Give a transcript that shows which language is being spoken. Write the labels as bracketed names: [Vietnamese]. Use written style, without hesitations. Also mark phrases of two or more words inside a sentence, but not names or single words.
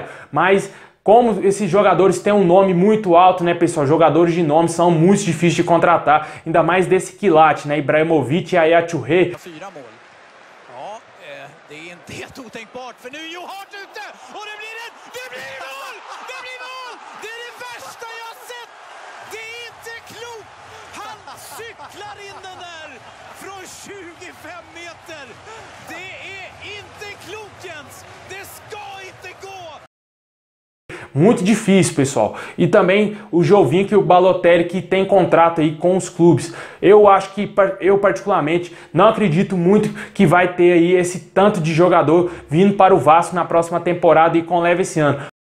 [Portuguese] Mas como esses jogadores têm um nome muito alto, né, pessoal? Jogadores de nome são muito difíceis de contratar, ainda mais desse quilate, né? Ibrahimovic e Yaya Touré. [Swedish] Cyklar in den där från 25 meter. Det är inte klokt, Jens. Det ska inte gå. [Portuguese] Muito difícil, pessoal. E também o Giovinco e o Balotelli, que tem contrato aí com os clubes. Eu acho que, eu particularmente, não acredito muito que vai ter aí esse tanto de jogador vindo para o Vasco na próxima temporada e com o Levinciano.